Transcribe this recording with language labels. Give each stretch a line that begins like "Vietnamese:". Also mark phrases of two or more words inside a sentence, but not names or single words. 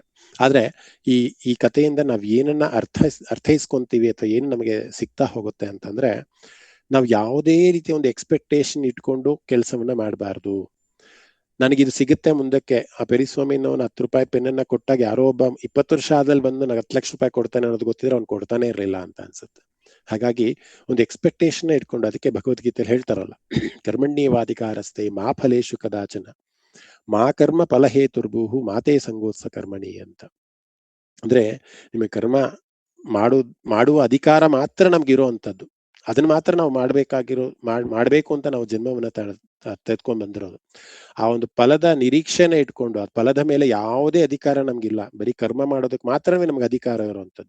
Kannada: ಆದ್ರೆ ಈ ಕಥೆಯಿಂದ ನಾವ್ ಏನನ್ನ ಅರ್ಥೈಸ್ಕೊಂತೀವಿ ಅಥವಾ ಏನು ನಮಗೆ ಸಿಗ್ತಾ ಹೋಗುತ್ತೆ ಅಂತಂದ್ರೆ, ನಾವ್ ಯಾವುದೇ ರೀತಿಯ ಒಂದು ಎಕ್ಸ್ಪೆಕ್ಟೇಷನ್ ಇಟ್ಕೊಂಡು ಕೆಲಸವನ್ನ ಮಾಡಬಾರ್ದು. ನನಗಿದು ಸಿಗುತ್ತೆ ಮುಂದಕ್ಕೆ, ಆ ಪೆರಿಸ್ವಾಮಿನ 10 ರೂಪಾಯಿ ಪೆನ್ನನ್ನ ಕೊಟ್ಟಾಗ ಯಾರೋ ಒಬ್ಬ 20 ವರ್ಷ ಆದಲ್ಲಿ ಬಂದು ನನಗೆ 10 ಲಕ್ಷ ರೂಪಾಯಿ ಕೊಡ್ತಾನೆ ಅನ್ನೋದು ಗೊತ್ತಿದ್ರೆ ಅವ್ನು ಕೊಡ್ತಾನೆ ಇರಲಿಲ್ಲ ಅಂತ ಅನ್ಸುತ್ತೆ. ಹಾಗಾಗಿ ಒಂದು ಎಕ್ಸ್ಪೆಕ್ಟೇಷನ್ ಇಟ್ಕೊಂಡು, ಅದಕ್ಕೆ ಭಗವದ್ಗೀತೆಯಲ್ಲಿ ಹೇಳ್ತಾರಲ್ಲ,
Sanskrit: ಕರ್ಮಣ್ಯೇವಾಧಿಕಾರಸ್ತೆ ಮಾ ಫಲೇಶು ಕದಾಚನ ಮಾ ಕರ್ಮ ಫಲಹೇತುರ್ಭೂಹು ಮಾತೇ ಸಂಗೋತ್ಸ ಕರ್ಮಣಿ ಅಂತ.
Kannada: ಅಂದ್ರೆ ನಿಮಗೆ ಕರ್ಮ ಮಾಡುವ ಅಧಿಕಾರ ಮಾತ್ರ ನಮ್ಗಿರೋ ಅಂತದ್ದು, ಅದನ್ನ ಮಾತ್ರ ನಾವು ಮಾಡ್ಬೇಕು ಅಂತ ನಾವು ಜನ್ಮವನ್ನ ತೆಗೆದುಕೊಂಡ್ ಬಂದಿರೋದು. ಆ ಒಂದು ಫಲದ ನಿರೀಕ್ಷೆನ ಇಟ್ಕೊಂಡು, ಆ ಫಲದ ಮೇಲೆ ಯಾವುದೇ ಅಧಿಕಾರ ನಮ್ಗಿಲ್ಲ, ಬರೀ ಕರ್ಮ ಮಾಡೋದಕ್ಕೆ ಮಾತ್ರವೇ ನಮ್ಗೆ ಅಧಿಕಾರ ಇರುವಂತದ್ದು.